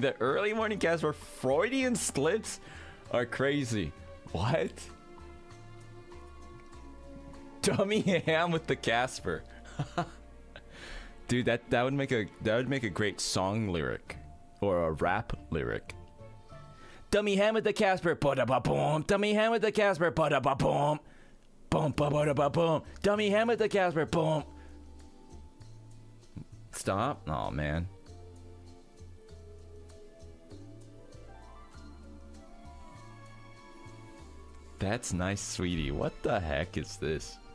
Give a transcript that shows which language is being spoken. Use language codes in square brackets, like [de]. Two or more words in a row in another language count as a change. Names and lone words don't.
[en] The early morning Caspurr Freudian slips are crazy. What? Dummy ham with the Caspurr. Dude, that would make a great song lyric or a rap lyric. Dummy ham with the Caspurr, ba-da-ba-boom. Dummy ham with the Caspurr, ba-da-ba-boom. Boom, ba-ba-da-ba-boom. Dummy ham with the Caspurr, boom. Stop? Oh man. That's nice, sweetie. What the heck is this?